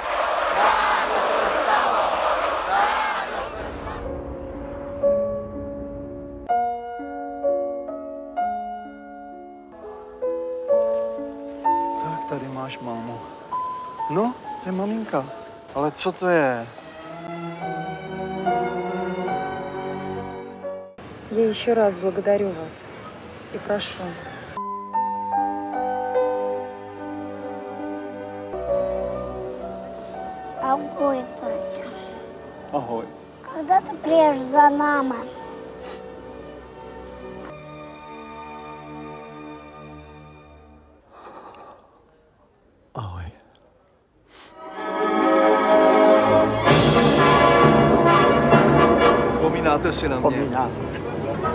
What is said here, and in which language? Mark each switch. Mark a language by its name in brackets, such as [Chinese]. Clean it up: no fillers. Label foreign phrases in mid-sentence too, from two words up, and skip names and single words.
[Czech] Tady máš mámu. No, to je maminka. Ale co to je? [Russian] Я еще раз благодарю вас и прошу. [Czech] Ahoj, Тася. Ahoj. [Russian] Когда ты приедешь за нами? [Czech] Ahoj. Vzpomínáte si na mě? Vzpomínám.